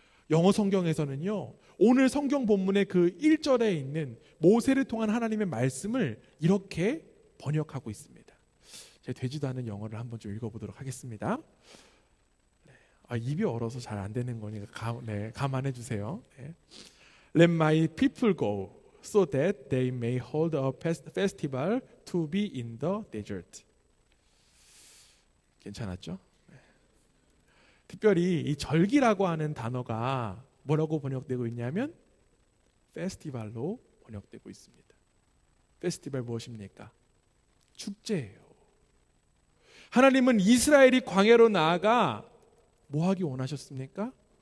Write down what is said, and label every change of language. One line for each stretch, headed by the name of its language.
Korean: 영어 성경에서는요, 오늘 성경 본문의 그 1절에 있는 모세를 통한 하나님의 말씀을 이렇게 번역하고 있습니다. 제가 되지도 않은 영어를 한번 좀 읽어보도록 하겠습니다. 입이 얼어서 잘 안 되는 거니까 감안해 주세요.
English: Let my people go so that they may hold a festival to be in the desert.
Korean: 괜찮았죠? 특별히 이 절기라고 하는 단어가 뭐라고 번역되고 있냐면 페스티벌로 번역되고 있습니다. 페스티벌 무엇입니까? 축제예요. 하나님은 이스라엘이 광야로 나아가 뭐 하기 원하셨습니까?